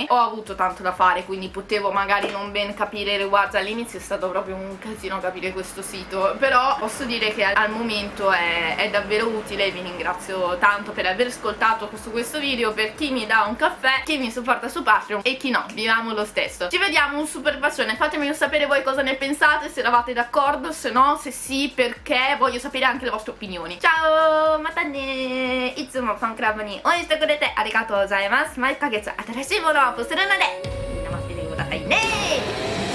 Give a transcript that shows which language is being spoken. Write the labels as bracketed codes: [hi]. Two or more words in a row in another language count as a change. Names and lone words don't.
[it] Ho avuto tanto da fare, quindi potevo magari non ben capire i riguardi, all'inizio è stato proprio un casino capire questo sito, però posso dire che al momento è davvero utile. Vi ringrazio tanto per aver ascoltato questo video, per chi mi dà un caffè, chi mi supporta su Patreon e chi no, vi amo lo stesso. Ci vediamo, un super bacione, fatemelo sapere voi cosa ne pensate, se eravate d'accordo, se no, se sì, perché voglio sapere anche le vostre opinioni. Ciao, [ja] またね、いつもファンクラブにおいしてくれてありがとうございます. 毎ヶ月新しいものをアップするのでみんな待っててくださいね。